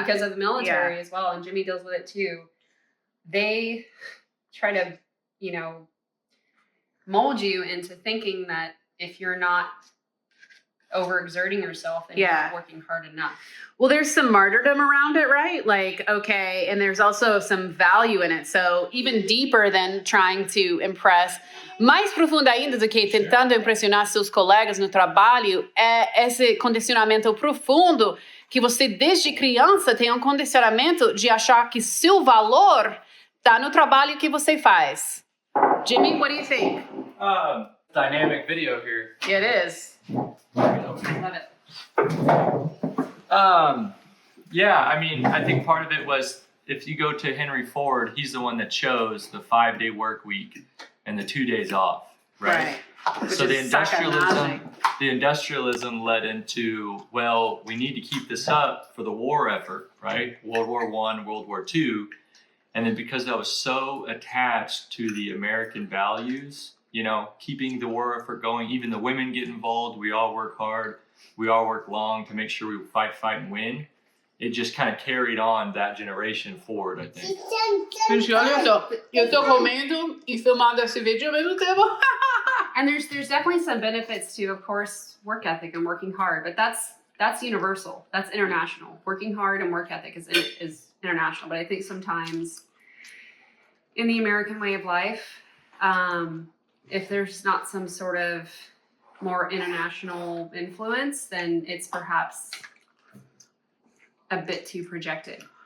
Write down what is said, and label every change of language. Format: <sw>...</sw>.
<en>Because of the military as well, and Jimmy deals with it too. They try to, mold you into thinking that if you're not overexerting yourself, then you're Yeah. not working hard enough. Well, there's some martyrdom around it, right? Like, okay, and there's also some value in it. So even deeper than trying to impress,</en> <pt>mais profunda ainda do que tentando impressionar seus colegas no trabalho, é esse condicionamento profundo que você desde criança tem um condicionamento de achar que seu valor tá no trabalho que você faz.</pt> <en>Jimmy, what do you think? Dynamic video here. It is. Love it. Yeah, I mean, I think part of it was if you go to Henry Ford, he's the one that chose the 5-day work week and the 2 days off, right? So Which is sacanagem. the industrialism led into, well, we need to keep this up for the war effort, right? World War I, World War II. And then because I was so attached to the American values, keeping the war effort going, even the women get involved, we all work hard, we all work long to make sure we fight, and win. It just kind of carried on that generation forward, I think.</en> <pt>Gente, olha só, eu tô comendo e filmando esse vídeo ao mesmo tempo.</pt> <en>And there's definitely some benefits to, of course, work ethic and working hard, but that's universal. That's international. Working hard and work ethic is international. But I think sometimes in the American way of life, if there's not some sort of more international influence, then it's perhaps a bit too projected.</en>